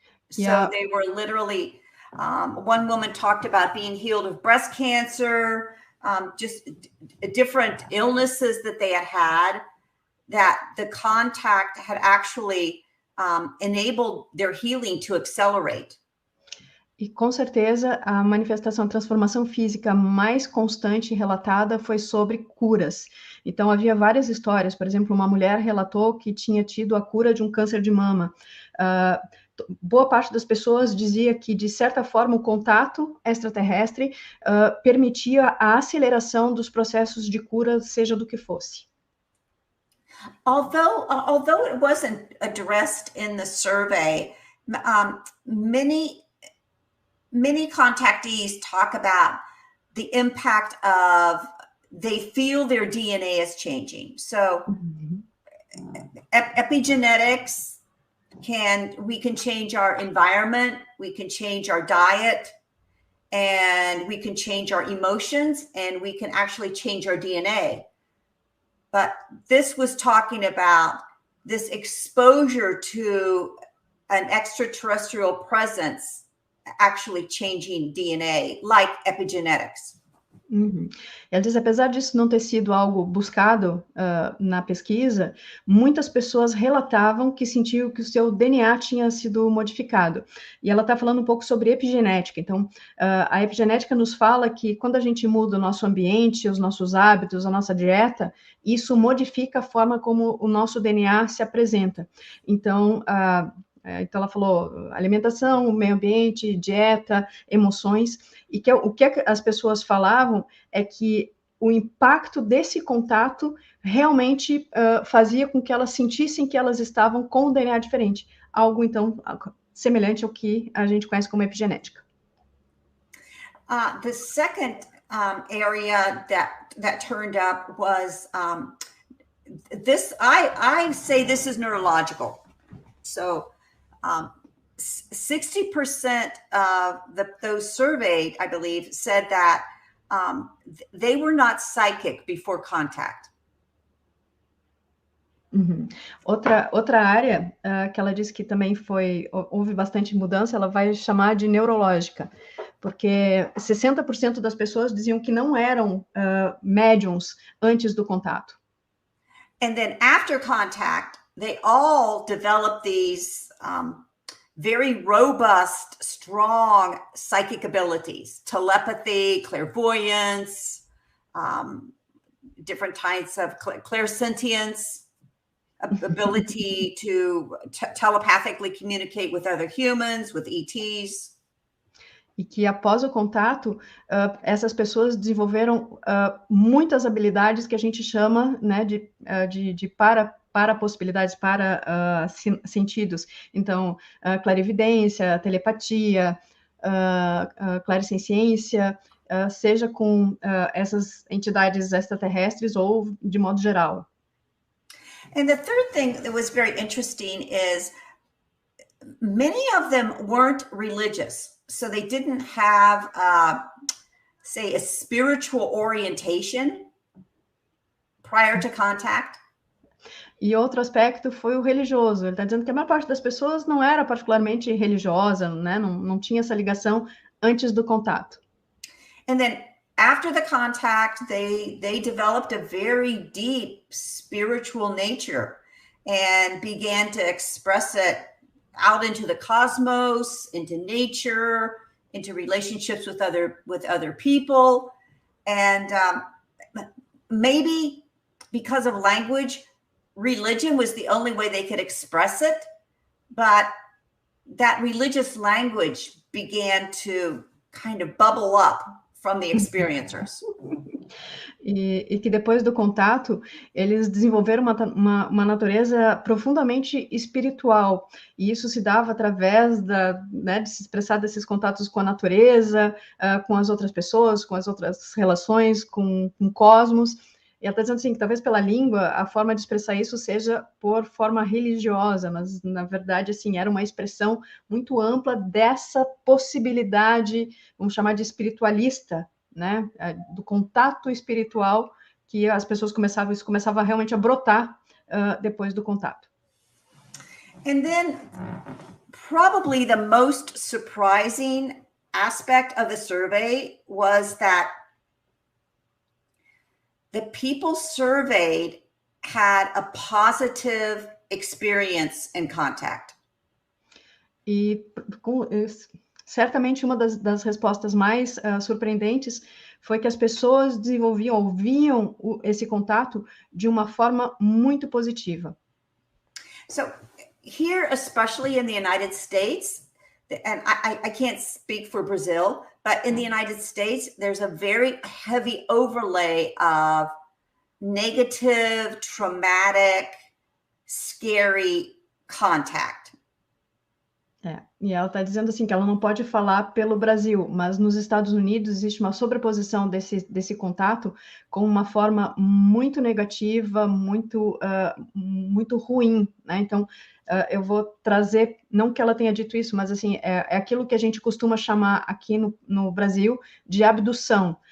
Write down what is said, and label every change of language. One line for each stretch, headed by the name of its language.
English: So they were literally, one woman talked about being healed of breast cancer, just different illnesses that they had, that the contact had actually enabled their healing to accelerate.
Portuguese: E com certeza a manifestação, a transformação física mais constante relatada foi sobre curas. Então havia várias histórias, por exemplo, uma mulher relatou que tinha tido a cura de um câncer de mama. Boa parte das pessoas dizia que, de certa forma, o contato extraterrestre permitia a aceleração dos processos de cura, seja do que fosse.
English: Although it wasn't addressed in the survey, many many contactees talk about the impact of they feel their DNA is changing. So epigenetics we can change our environment, we can change our diet, and we can change our emotions, and we can actually change our DNA. But this was talking about this exposure to an extraterrestrial presence actually changing DNA, like epigenetics. Uhum.
Portuguese: Ela diz, apesar disso não ter sido algo buscado na pesquisa, muitas pessoas relatavam que sentiam que o seu DNA tinha sido modificado. E ela está falando um pouco sobre epigenética. Então, a epigenética nos fala que quando a gente muda o nosso ambiente, os nossos hábitos, a nossa dieta, isso modifica a forma como o nosso DNA se apresenta. Então, então ela falou alimentação, meio ambiente, dieta, emoções, e que o que as pessoas falavam é que o impacto desse contato realmente fazia com que elas sentissem que elas estavam com um DNA diferente, algo então semelhante ao que a gente conhece como epigenética.
English: The second area that turned up was this. I say this is neurological. So 60% of those surveyed, I believe, said that they were not psychic before contact. Uhum.
Portuguese: Outra área que ela disse que também houve bastante mudança, ela vai chamar de neurológica, porque 60% das pessoas diziam que não eram médiums antes do contato.
English: And then after contact, they all developed these very robust, strong psychic abilities, telepathy, clairvoyance, different types of clairsentience, ability to telepathically communicate with other humans, with ETs.
Portuguese: E que após o contato, essas pessoas desenvolveram muitas habilidades que a gente chama, né, de para possibilidades, para sentidos. Então, clarividência, telepatia, clarisciência, seja com essas entidades extraterrestres ou de modo geral.
English: And the third thing that was very interesting is many of them weren't religious. So they didn't have, say, a spiritual orientation prior to contact.
Portuguese: E outro aspecto foi o religioso. Ele está dizendo que a maior parte das pessoas não era particularmente religiosa, né? Não tinha essa ligação antes do contato.
English: And then after the contact, they developed a very deep spiritual nature and began to express it out into the cosmos, into nature, into relationships with other people. And maybe because of language, religion was the only way they could express it, but that religious language began to kind of bubble up from the experiencers.
Portuguese: E que depois do contato, eles desenvolveram uma natureza profundamente espiritual. E isso se dava através de se expressar desses contatos com a natureza, com as outras pessoas, com as outras relações, com o cosmos. E ela está dizendo assim, que talvez pela língua, a forma de expressar isso seja por forma religiosa, mas, na verdade, assim, era uma expressão muito ampla dessa possibilidade, vamos chamar de espiritualista, né, do contato espiritual que as pessoas começava realmente a brotar depois do contato.
English: And then probably the most surprising aspect of the survey was that the people surveyed had a positive experience in contact.
Portuguese: E certamente uma das respostas mais surpreendentes foi que as pessoas ouviam esse contato de uma forma muito positiva.
English: So here, especially in the United States, and I can't speak for Brazil, but in the United States, there's a very heavy overlay of negative, traumatic, scary contact.
Portuguese: E ela está dizendo assim que ela não pode falar pelo Brasil, mas nos Estados Unidos existe uma sobreposição desse contato com uma forma muito negativa, muito ruim, né? Então, eu vou trazer, não que ela tenha dito isso, mas assim, é aquilo que a gente costuma chamar aqui no Brasil de abdução.